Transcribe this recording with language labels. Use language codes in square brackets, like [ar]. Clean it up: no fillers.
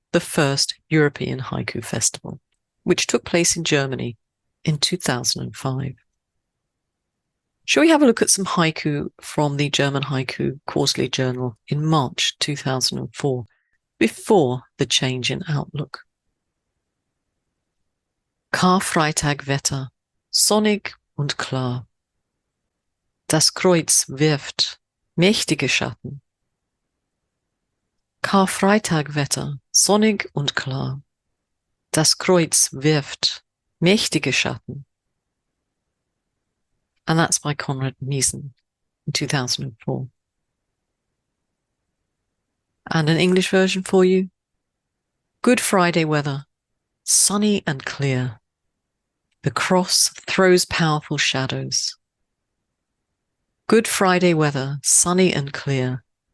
[en] the first European Haiku Festival, which took place in Germany in 2005. Shall we have a look at some haiku from the German Haiku Quarterly Journal in March 2004, before the change in outlook? [de] Karfreitagwetter, sonnig und klar. Das Kreuz wirft mächtige Schatten. Karfreitagwetter, sonnig und klar. Das Kreuz wirft mächtige Schatten. [en] And that's by Konrad Miesen in 2004. And an English version for you. Good Friday weather, sunny and clear. The cross throws powerful shadows. Good Friday weather, sunny and clear.